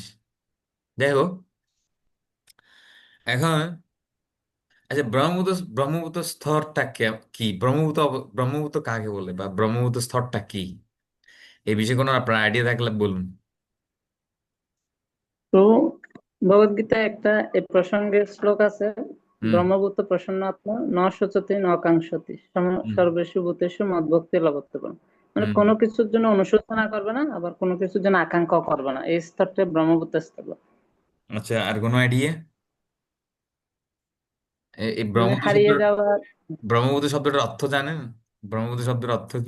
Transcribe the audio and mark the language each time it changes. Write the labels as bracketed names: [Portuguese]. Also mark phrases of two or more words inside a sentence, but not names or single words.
[Bangla] যাই হোক, এখন আচ্ছা, ব্রহ্মপুত্র স্তরটা কি, ব্রহ্মপুত্র কাকে বলে, বা ব্রহ্মপুত্র স্তরটা কি, এই বিষয়ে কোনো আপনার আইডিয়া থাকলে বলুন। তো ভগবদ্গীতায় একটা এ প্রসঙ্গে শ্লোক আছে। হুম। [Sanskrit] ब्रह्मभूत प्रसन्नात्मा न शोचति न काङ्क्षति হুম। सर्वेषु भूतेषु मद्भक्ति लभतेल्पम। মানে হুম। [Bangla] কোনো কিছুর জন্য অনুশোচনা করবে না, আবার কোনো কিছুর জন্য আকাঙ্ক্ষাও করবে না, এই স্তরটা ব্রহ্মভূত স্তর। আচ্ছা, আর কোনো আইডিয়া? এই মানে হারিয়ে যাওয়া। ব্রহ্মপুত্র শব্দটার অর্থ জানেন? ব্রহ্মপুত্র শব্দের অর্থ কি?